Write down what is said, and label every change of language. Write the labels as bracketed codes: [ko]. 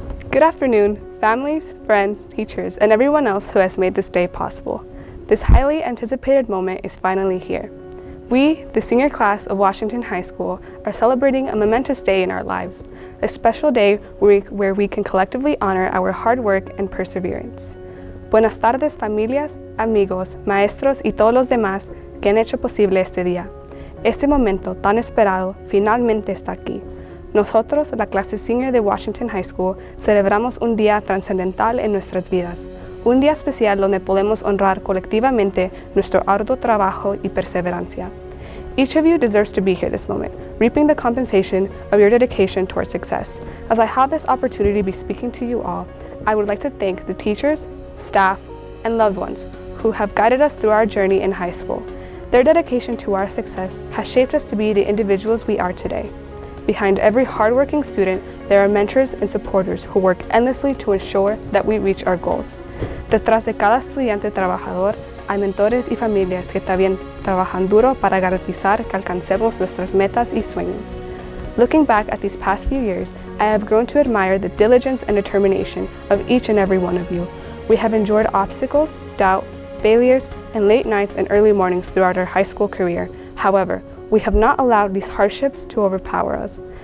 [en] Good afternoon, families, friends, teachers, and everyone else who has made this day possible. This highly anticipated moment is finally here. We, the senior class of Washington High School, are celebrating a momentous day in our lives, a special day where we can collectively honor our hard work and perseverance. [es] Buenas tardes, familias, amigos, maestros y todos los demás que han hecho posible este día. Este momento tan esperado finalmente está aquí. Nosotros, la clase senior de Washington High School, celebramos un día trascendental en nuestras vidas, un día especial donde podemos honrar colectivamente nuestro arduo trabajo y perseverancia. [en] Each of you deserves to be here this moment, reaping the compensation of your dedication towards success. As I have this opportunity to be speaking to you all, I would like to thank the teachers, staff, and loved ones who have guided us through our journey in high school. Their dedication to our success has shaped us to be the individuals we are today. Behind every hardworking student, there are mentors and supporters who work endlessly to ensure that we reach our goals. [es] Detrás de cada estudiante trabajador, hay mentores y familias que también trabajan duro para garantizar que alcancemos nuestras metas y sueños. [en] Looking back at these past few years, I have grown to admire the diligence and determination of each and every one of you. We have endured obstacles, doubt, failures, and late nights and early mornings throughout our high school career. However, we have not allowed these hardships to overpower us.